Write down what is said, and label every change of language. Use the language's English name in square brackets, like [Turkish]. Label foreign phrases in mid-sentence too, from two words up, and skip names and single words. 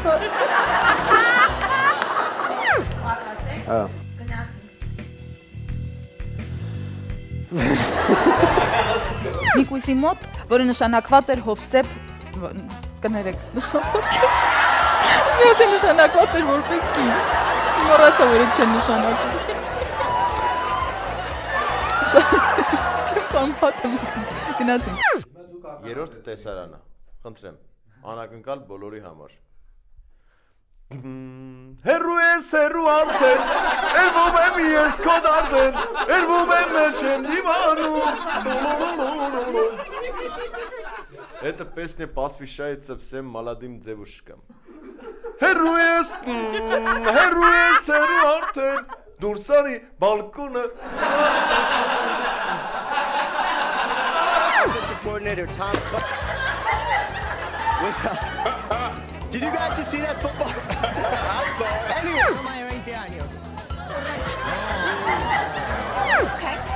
[Armenian] Նիկույսի մոտ, որը նշանակված էր Հովսեփ, կներեք, նշանակված էր որպես կին, մոռացա, որ այդ չեն նշանակում։ Չեմ պամպատում, գնացինք։ Երորդ տեսարանը, խնդրեմ, անակնկալ բոլորի համար։ Հերու ես հերու արդեն, երվում եմ ես քո դարդեն, երվում եմ մեր չեմ դիվանում։ [Russian] Это песня посвящается всем молодым девушкам. [Armenian] Հերու ես հերու արդեն, դուրս արի բալկոնը։ [English] Coordinator Tom. Did you guys see that football? I saw it. Anyway. Okay.